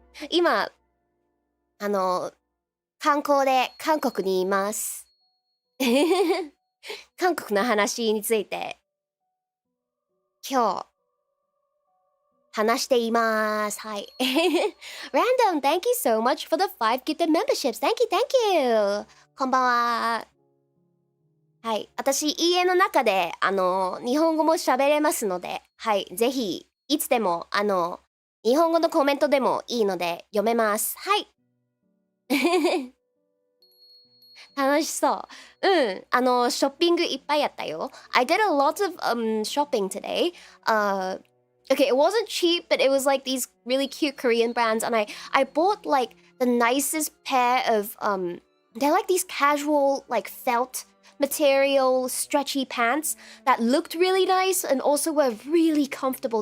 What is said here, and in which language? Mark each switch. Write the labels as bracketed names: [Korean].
[Japanese] 今観光で韓国にいます。韓国の話について今日話しています。はい。 [English] Random, thank you so much for the 5 gifted memberships. Thank you, thank you. [Japanese] こんばんは。はい。私、家の中で、日本語も喋れますので、はい。ぜひ、いつでも、日本語のコメントでもいいので、読めます。はい。楽しそう。うん。ショッピングいっぱいやったよ。 [English] I did a lot of, shopping today. Okay, it wasn't cheap, but it was like these really cute Korean brands, and I bought like the nicest pair of they're like these casual like felt material stretchy pants that looked really nice and also were really comfortable.